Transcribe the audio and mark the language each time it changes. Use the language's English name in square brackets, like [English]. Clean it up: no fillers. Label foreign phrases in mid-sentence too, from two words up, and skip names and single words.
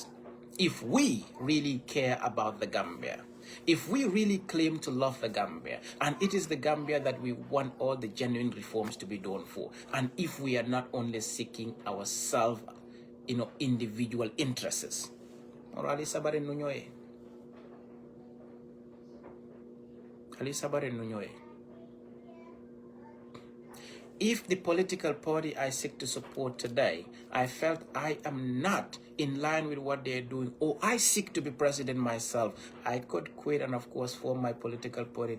[English] If we really care about the Gambia, if we really claim to love the Gambia, and it is the Gambia that we want all the genuine reforms to be done for, and if we are not only seeking ourselves, individual interests. [Mandingo] Ali sabare nunyoe. [English] If the political party I seek to support today, I felt I am not in line with what they're doing, or I seek to be president myself, I could quit and of course form my political party.